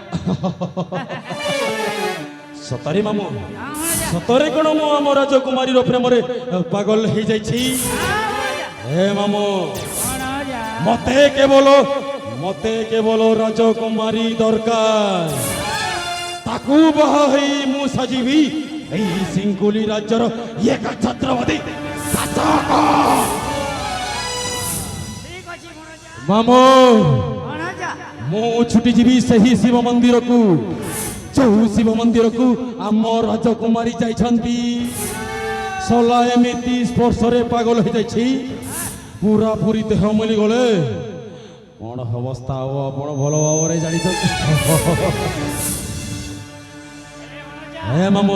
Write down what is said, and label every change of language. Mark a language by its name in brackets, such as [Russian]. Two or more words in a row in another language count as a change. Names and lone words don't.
[Odia] ସତରେ ମାମୁ ସତରେ କଣ ମୁଁ ଆମ ରାଜକୁମାରୀର ପ୍ରେମରେ ପାଗଳ ହେଇଯାଇଛି ହେ ମାମୁ ମତେ କେବଳ ରାଜକୁମାରୀ ଦରକାର ତାକୁ ବାହା ହେଇ ମୁଁ ସାଜିବି ଏଇ ସିଙ୍ଗୁଲି ରାଜ୍ୟର ଏକ ଛତ୍ରପତି ଶାସକ ঠিক ଅଛି ଭଣଜା মামু ଭଣଜା ମୁଁ ଛୁଟି ଯିବି ସେହି ଶିବ ମନ୍ଦିରକୁ ଯୋଉ ଶିବ ମନ୍ଦିରକୁ ଆମ ରାଜକୁମାରୀ ଯାଇଛନ୍ତି ସଲା ଏମିତି ସ୍ପର୍ଶରେ ପାଗଳ ହେଇଯାଇଛି ପୁରାପୁରି ଦେହ ମିଳିଗଲେ କଣ ଅବସ୍ଥା ହବ ଆପଣ ଭଲ ଭାବରେ ଜାଣିଛନ୍ତି ହେ ମାମୁ